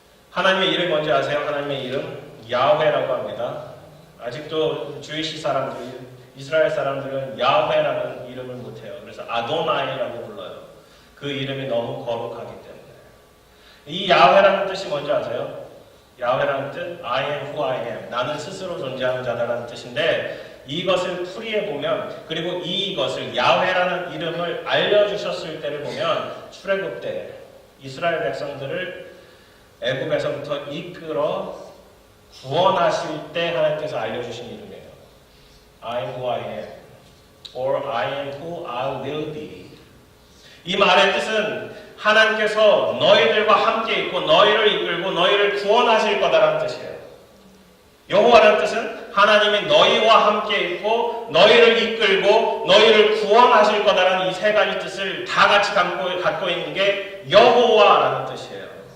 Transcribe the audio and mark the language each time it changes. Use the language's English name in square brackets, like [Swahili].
[Korean] 하나님의 이름 뭔지 아세요? 하나님의 이름 야훼라고 합니다. 아직도 주이시 사람들이, 이스라엘 사람들은 야훼라는 이름을 못해요. 그래서 아도나이라고 불러요. 그 이름이 너무 거룩하기 때문에. 이 야훼라는 뜻이 뭔지 아세요? 야훼라는 뜻, [English] I am who I am. [Korean] 나는 스스로 존재하는 자다라는 뜻인데, 이것을 풀이해보면, 그리고 이것을 야훼라는 이름을 알려주셨을 때를 보면, 출애굽 때 이스라엘 백성들을 애굽에서부터 이끌어 구원하실 때 하나님께서 알려주신 이름이에요. [English] I am who I am, or I am who I will be. [Korean] 이 말의 뜻은 하나님께서 너희들과 함께 있고 너희를 이끌고 너희를 구원하실 거다라는 뜻이에요. 여호와라는 뜻은 하나님이 너희와 함께 있고 너희를 이끌고 너희를 구원하실 거다라는 이 세 가지 뜻을 다 같이 갖고 있는 게 여호와라는 뜻이에요.